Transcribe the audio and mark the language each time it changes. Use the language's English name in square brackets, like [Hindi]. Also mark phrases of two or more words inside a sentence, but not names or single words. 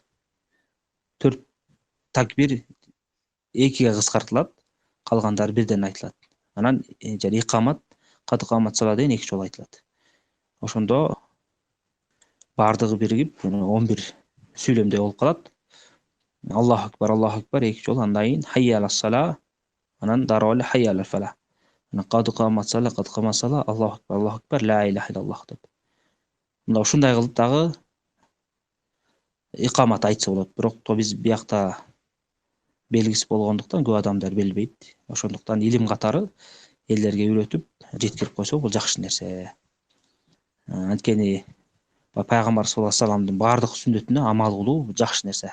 [Kyrgyz] 4 такбир экиге кыскартылат, калгандары бирден айтылат. Анан жана икамат, [Arabic] قد قامت الصلاة [Kyrgyz] деген эки жолу айтылат. Ошондо бардыгы биригип 11 сүйлөмдөй болуп калат. [Arabic] الله أكبر [Kyrgyz] эки жолу, андан кийин [Arabic] حي على الصلاة, [Kyrgyz] анан дароо эле [Arabic] حي على الفلاح. [Kyrgyz] Анан [Arabic] قد قامت الصلاة الله أكبر لا إله إلا الله [Kyrgyz] деп. Мында ушундай кылып дагы икамат айтса болот. Бирок биз биякта белгисиз болгондуктан көп адамдар билбейт. Ошондуктан илим катары элдерге үйрөтүп жеткирип койсо бул жакшы нерсе. Анткени Пайгамбар [Arabic] صلى الله عليه وسلم [Kyrgyz] бардык сүннөтүнө амал кылуу жакшы нерсе.